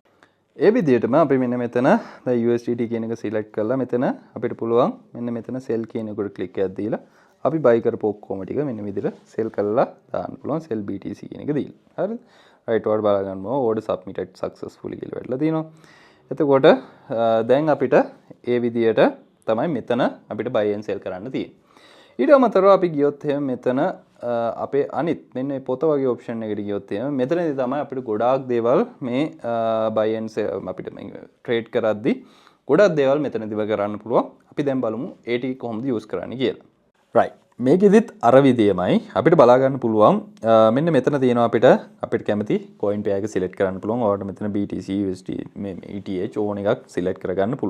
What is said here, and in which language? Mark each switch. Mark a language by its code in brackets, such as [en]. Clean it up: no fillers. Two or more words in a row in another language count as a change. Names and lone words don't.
[si] ඒ විදිහටම අපි මෙන්න මෙතන දැන් USDT කියන එක select කරලා මෙතන අපිට පුළුවන් මෙන්න මෙතන sell කියන එකට click එකක් දීලා අපි buy කරපු ඔක්කොම ටික මෙන්න විදිහට sell කරලා දාන්න පුළුවන් [en] sell BTC [si] කියන එක දීලා. හරිද? right ඔයාලට බලා ගන්නවා [en] order submitted successfully [si] කියලා වැටලා තියෙනවා. එතකොට දැන් අපිට ඒ විදිහට තමයි මෙතන අපිට [en] buy and sell [si] කරන්න තියෙන්නේ. ඊට අමතරව අපි ගියොත් එහෙම මෙතන අපේ අනිත් මෙන්න මේ පොත වගේ ඔප්ෂන් එකට ගියොත් එහෙම මෙතනදී තමයි අපිට ගොඩාක් දේවල් මේ [en] buy and sell [si] අපිට trade කරද්දී ගොඩක් දේවල් මෙතනදී කරන්න පුළුවන්. අපි දැන් බලමු ඒ ටික කොහොමද use කරන්නේ කියලා. right. මේකෙදිත් අර විදියමයි අපිට බලා ගන්න පුළුවන් මෙන්න මෙතන තියෙනවා අපිට කැමති [en] coin pair [si] එක select කරන්න පුළුවන්. ඔයාලට මෙතන BTC USD මේ ETH ඕන එකක් select කරගන්න පුළුවන්.